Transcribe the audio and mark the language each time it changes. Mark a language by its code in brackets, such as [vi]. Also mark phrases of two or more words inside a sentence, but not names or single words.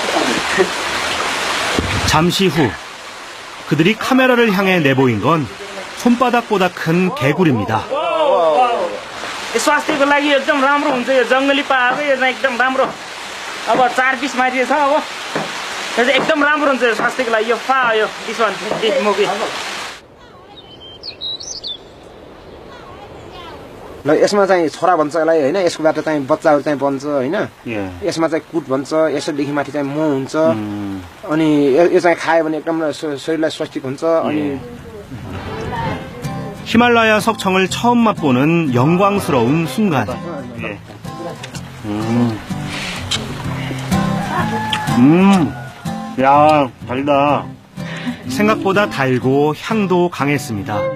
[ko] 잠시 후 그들이 카메라를 향해 내보인 건 손바닥보다 큰 개구리입니다. [ne] स्वास्थ्यको लागि एकदम राम्रो हुन्छ यो जङ्गली पाहाड यो चाहिँ एकदम राम्रो अब 4 पिस मारिएछ अब यो चाहिँ एकदम राम्रो हुन्छ यो स्वास्थ्यको लागि यो यो दिसवान मुगी ल यसमा चाहिँ छोरा भन्छ यसलाई होइन यसकोबाट चाहिँ बच्चाहरू चाहिँ बन्छ होइन यसमा चाहिँ कुट भन्छ यसोदेखि माथि चाहिँ मह हुन्छ अनि यो चाहिँ खायो भने एकदम शरीरलाई स्वास्थ्य हुन्छ अनि [ko] 히말라야 석청을 처음 맛보는 영광스러운 순간. 야, 달다. 생각보다 달고 향도 강했습니다.